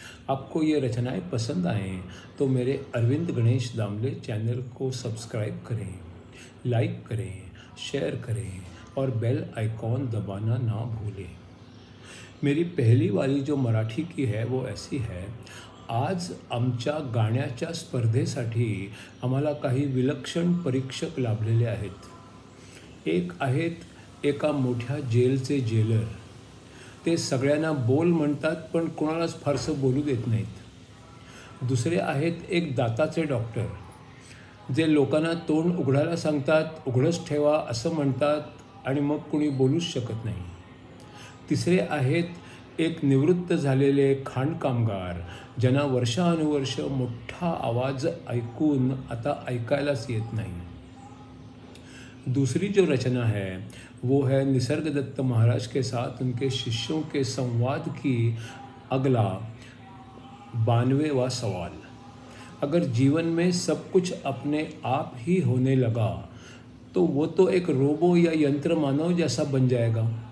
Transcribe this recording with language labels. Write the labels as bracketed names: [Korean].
[Hindi] आपको ये रचनाएं पसंद आएँ तो मेरे अरविंद गणेश दामले चैनल को सब्सक्राइब करें, लाइक करें, शेयर करें और बेल आइकॉन दबाना ना भूलें। मेरी पहली वाली जो मराठी की है वो ऐसी है। [Marathi] आज आमच्या गाण्याच्या स्पर्धेसाठी आम्हाला काही विलक्षण परीक्षक लाभलेले आहेत। एक आहेत एका मोठ्या जेलचे जेलर। ते सगळ्यांना बोल म्हणतात पण कोणालाच फारसं बोलू देत नाहीत। दुसरे आहेत एक दाताचे डॉक्टर, जे लोकांना तोंड उघडायला सांगतात, उघडच ठेवा असं म्हणतात आणि मग कोणी बोलूच शकत नाही। तिसरे आहेत एक निवृत्त झालेले खाणकामगार, ज्यांना वर्षानुवर्ष मोठा आवाज ऐकून आता ऐकायलाच येत नहीं। [Hindi] दूसरी जो रचना है वो है निसर्गदत्त महाराज के साथ उनके शिष्यों के संवाद की अगला 92वां सवाल। अगर जीवन में सब कुछ अपने आप ही होने लगा तो वो तो एक रोबो या यंत्र मानव जैसा बन जाएगा।